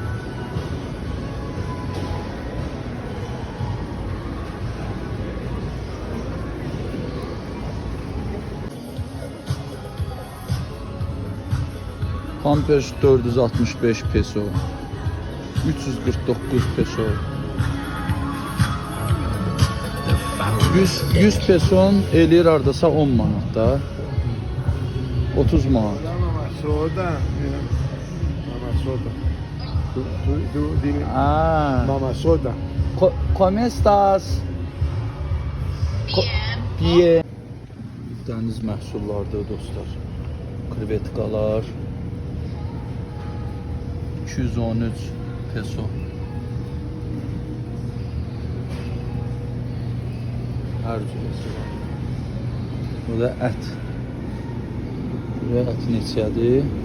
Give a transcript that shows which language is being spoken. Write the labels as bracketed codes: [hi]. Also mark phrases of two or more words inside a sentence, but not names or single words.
[az] Pampers 465 peso. 349 peso. 100 peson eləyir hardasa 10 manat da. 30 manat. [es] Mama soda. Mama soda. Dime. Ah. Mama soda. ¿Cómo estás? Bien. [az] Dəniz məhsullarıdır dostlar. Krevetkalar 213 peso. Hər cürəsi var. Bu da ət. Buraya ət neçədir?